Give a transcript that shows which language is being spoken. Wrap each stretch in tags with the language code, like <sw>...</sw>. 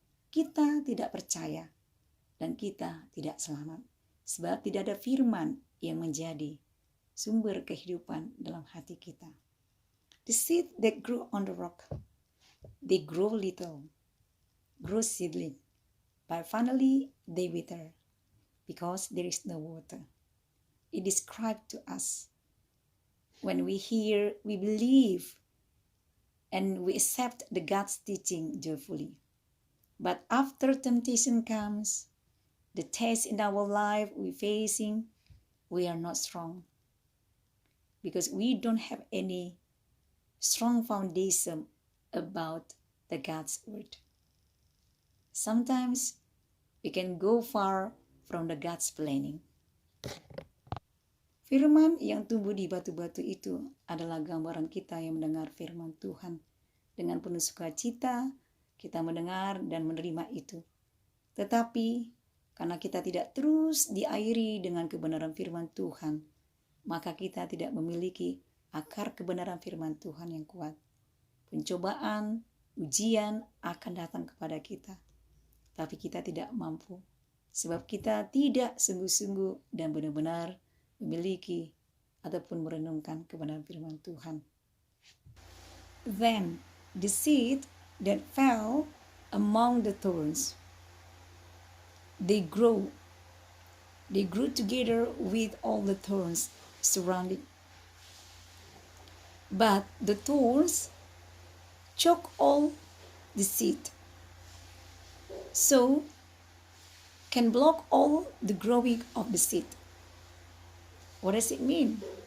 <id>Kita tidak percaya dan kita tidak selamat, sebab tidak ada firman yang menjadi sumber kehidupan dalam hati kita.</id> <en>The seed that grew on the rock, they grow little, grow seedling, but finally they wither because there is no water. It described to us when we hear, we believe, and we accept the God's teaching joyfully. But after temptation comes, the test in our life we facing, we are not strong. because we don't have any strong foundation about the God's word. Sometimes we can go far from the God's planning.</en> <id>Firman yang tumbuh di batu-batu itu adalah gambaran kita yang mendengar firman Tuhan. Dengan penuh sukacita, kita mendengar dan menerima itu. Tetapi, karena kita tidak terus diairi dengan kebenaran firman Tuhan, maka kita tidak memiliki akar kebenaran firman Tuhan yang kuat. Pencobaan, ujian akan datang kepada kita. Tapi kita tidak mampu. Sebab kita tidak sungguh-sungguh dan benar-benar memiliki ataupun merenungkan kebenaran firman Tuhan.</id> <en>Then the seed that fell among the thorns, they grew together with all the thorns surrounding. But the thorns choke all the seed, so can block all the growing of the seed. What does it mean?</en>